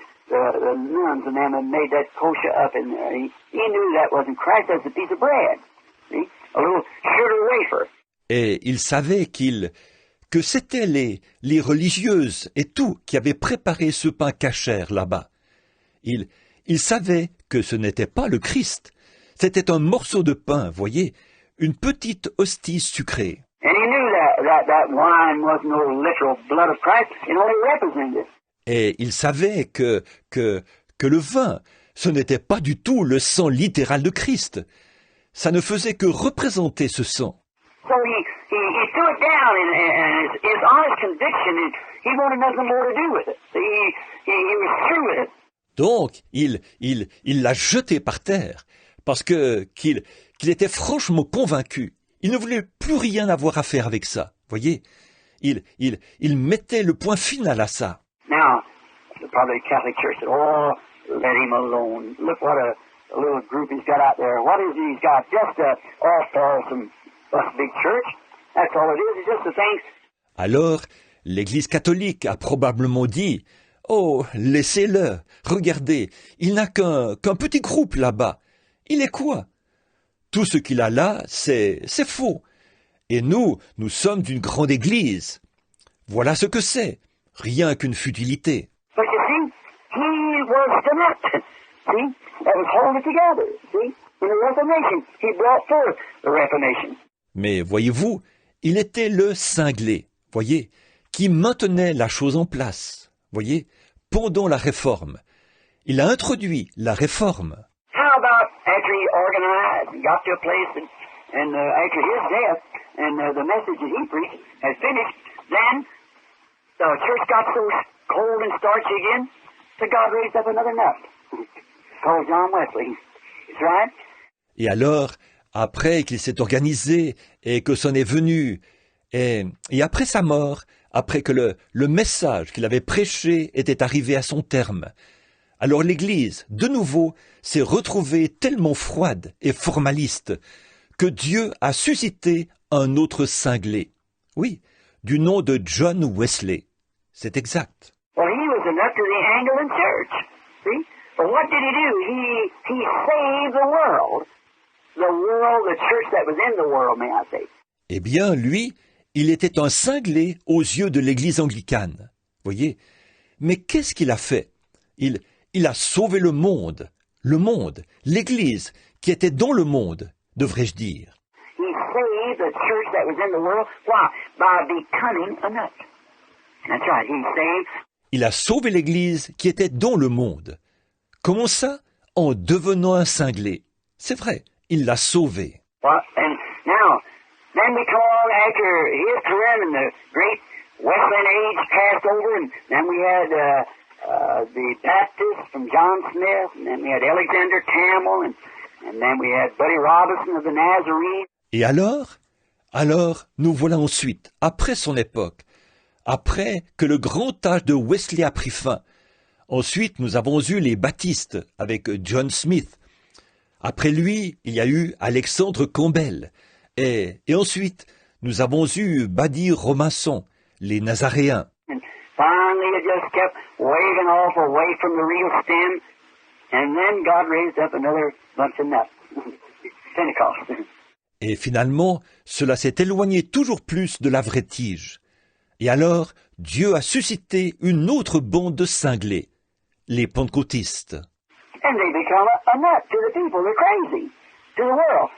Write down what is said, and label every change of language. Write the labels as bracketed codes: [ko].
[en] The nuns and them had made that kosher up, and he knew that wasn't Christ. That's a piece of bread, see, a little sugar wafer. [fr] Et il savait que c'étaient les religieuses et tout qui avaient préparé ce pain cachère là-bas. Il savait que ce n'était pas le Christ. C'était un morceau de pain, voyez, une petite hostie sucrée. [en] And he knew that wine wasn't no literal blood of Christ. It only represented it. [fr] Et il savait que le vin, ce n'était pas du tout le sang littéral de Christ. Ça ne faisait que représenter ce sang. [en] So he threw it down, and his honest conviction, and he wanted nothing more to do with it. He was through with it. [fr] Donc, il l'a jeté par terre, parce qu'il était franchement convaincu. Il ne voulait plus rien avoir à faire avec ça. Voyez, il mettait le point final à ça. [en] Now, probably the Catholic Church said, "Oh, let him alone. Look what a little group he's got out there. What is it he's got? Just some big church. That's all it is. It's just a thing." [fr] Alors, l'Église catholique a probablement dit, « Oh, laissez-le. Regardez, il n'a qu'un petit groupe là-bas. Il est quoi? Tout ce qu'il a là, c'est faux. Et nous sommes d'une grande église. Voilà ce que c'est. Rien qu'une futilité. » [en] But you see, he was the nut. See, that was holding it together. See, in the Reformation, he brought forth the Reformation. [fr] Mais voyez-vous, il était le cinglé, voyez, qui maintenait la chose en place, voyez, pendant la réforme. Il a introduit la réforme. [en] How about after he organized and got to a place and after his death and the message that he preached had finished, then the church got so cold and starchy again that God raised up another nut called John Wesley. That's right. [fr] Et alors, après qu'il s'est organisé et que c'en est venu, et après sa mort, après que le message qu'il avait prêché était arrivé à son terme, alors l'Église, de nouveau, s'est retrouvée tellement froide et formaliste que Dieu a suscité un autre cinglé. Oui, du nom de John Wesley. C'est exact. [en] Well, he was a nut to the Anglican Church. See? But what did he do? He saved the world. The church that was in the world, may I say. [fr] Eh bien, lui, il était un cinglé aux yeux de l'Église anglicane. Voyez? Mais qu'est-ce qu'il a fait? Il a sauvé le monde, l'Église qui était dans le monde, devrais-je dire. [en] He saved the church that was in the world. Why? By becoming a nut. That's right. He saved. [fr] Il a sauvé l'Église qui était dans le monde. Comment ça? En devenant un cinglé. C'est vrai, il l'a sauvé. [en] Well, and now, then we come along after his career and the great Wesleyan age passed over, and then we had the Baptists from John Smith, and then we had Alexander Campbell, and And then we had Buddy Robinson of the Nazarene. [fr] Et alors, nous voilà ensuite, après son époque, après que le grand âge de Wesley a pris fin. Ensuite, nous avons eu les baptistes avec John Smith. Après lui, il y a eu Alexandre Campbell. Et ensuite, nous avons eu Buddy Robinson, les Nazaréens. [en] And finally it just kept waving off away from the real stem. And then God raised up another bunch of nuts. Pentecost. [fr] Et finalement, cela s'est éloigné toujours plus de la vraie tige. Et alors, Dieu a suscité une autre bande de cinglés, les pentecôtistes. [en] And they become a nut to the people. They're crazy to the world.